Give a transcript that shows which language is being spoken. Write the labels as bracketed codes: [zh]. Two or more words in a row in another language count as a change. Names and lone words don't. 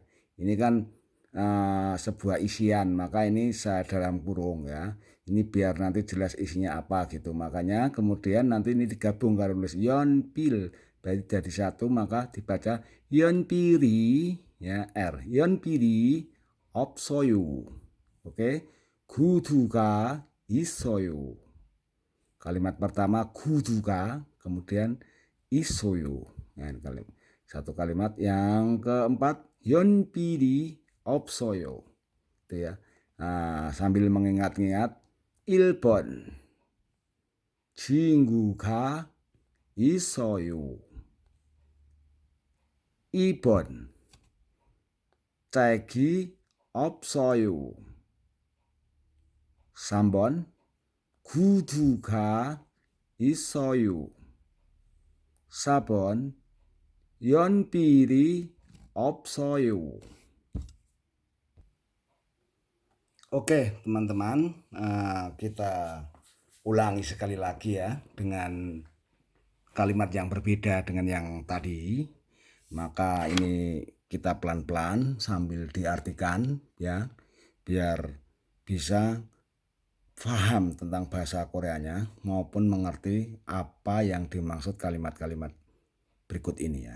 [id] Ini kan sebuah isian, maka ini saya dalam kurung ya. Ini biar nanti jelas isinya apa gitu. Makanya kemudian nanti ini digabung kalau tulis yonpil berarti jadi satu, maka dibaca yonpiri ya, R. [ko] Yonpiri 없어요. Oke. 구두가 있어요. [id] Kalimat pertama 구두가, kemudian 있어요. Nah, satu kalimat. Yang keempat [ko] 연필이 없어요. [id] Itu ya. Nah, sambil mengingat-ingat [ko] 1번 친구가 있어요. 2번 책이 없어요. 3번 구두가 있어요. 4번 연필이 없어요. [id] Oke teman-teman, kita ulangi sekali lagi ya dengan kalimat yang berbeda dengan yang tadi. Maka ini kita pelan-pelan sambil diartikan ya, biar bisa paham tentang bahasa Koreanya maupun mengerti apa yang dimaksud kalimat-kalimat berikut ini ya.